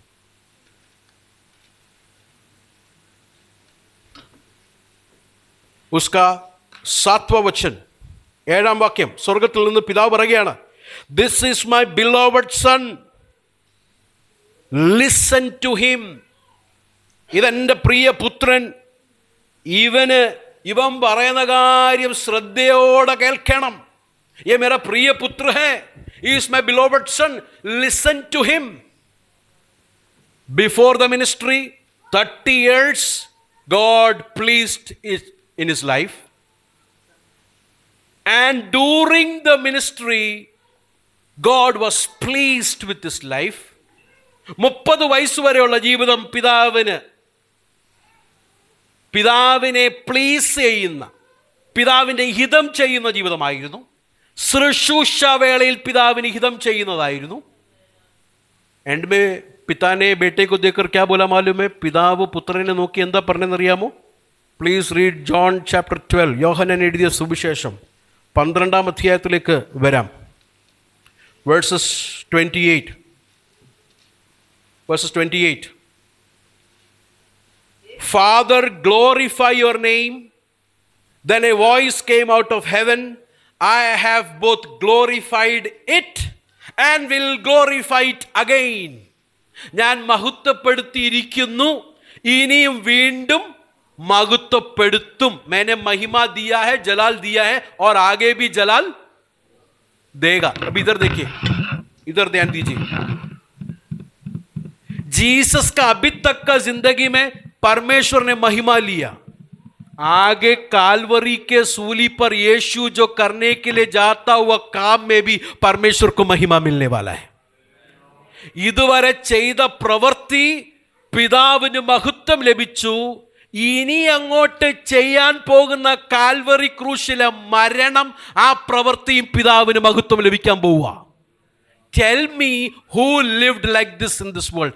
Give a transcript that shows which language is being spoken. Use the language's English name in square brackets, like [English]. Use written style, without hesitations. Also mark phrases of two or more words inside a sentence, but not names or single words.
[Hindi] उसका 7वां वचन, [Malayalam] 7-ാം വാക്യം. സ്വർഗത്തിൽ നിന്ന് പിതാവ് പറയുകയാണ്, [English] This is my beloved son, listen to him. [Malayalam] ഇതെൻ്റെ പ്രിയ പുത്രൻ, ഇവൻ പറയുന്ന കാര്യം ശ്രദ്ധയോടെ കേൾക്കണം. [Hindi] ये मेरा प्रिय पुत्र है, [English] he is my beloved son, listen to him. Before the ministry, 30 years God pleased in his life, and during the ministry God was pleased with his life. [Malayalam] 30 വയസ്സ് വരെയുള്ള ജീവിതം പിതാവിനെ പ്ലീസ് ചെയ്യുന്ന, പിതാവിൻ്റെ ഹിതം ചെയ്യുന്ന ജീവിതമായിരുന്നു. ശുശ്രൂഷാവേളയിൽ പിതാവിന് ഹിതം ചെയ്യുന്നതായിരുന്നു. [Hindi] एंड में पिता ने बेटे को देखकर क्या बोला मालूम है? [Malayalam] പിതാവ് പുത്രനെ നോക്കി എന്താ പറഞ്ഞെന്നറിയാമോ? [English] Please read John chapter 12. [Malayalam] യോഹന്നാൻ എഴുതിയ സുവിശേഷം 12-ാം അധ്യായത്തിലേക്ക് വരാം. വേഴ്സസ് 28. [English] Father, glorify your name. Then a voice came out of heaven, I have both glorified it and will glorify it again. [Malayalam] ഞാൻ മഹത്വപ്പെടുത്തിയിരിക്കുന്നു, ഇനിയും വീണ്ടും മഹത്വപ്പെടുത്തും. [Hindi] मैंने महिमा दिया है, जलाल दिया है और आगे भी जलाल देगा. अब इधर देखिए, इधर ध्यान दीजिए. जीसस का अभी तक का जिंदगी में परमेश्वर ने महिमा लिया. आगे कालवरी के सूली पर यीशु जो करने के लिए जाता हुआ काम में भी परमेश्वर को महिमा मिलने वाला है. [Malayalam] ഇതുവരെ ചെയ്ത പ്രവൃത്തി പിതാവിന് മഹത്വം ലഭിച്ചു. ഇനി അങ്ങോട്ട് ചെയ്യാൻ പോകുന്ന കാൽവറി ക്രൂശിലെ മരണം, ആ പ്രവൃത്തിയും പിതാവിന് മഹത്വം ലഭിക്കാൻ പോവുക. [English] Tell me who lived like this in this world.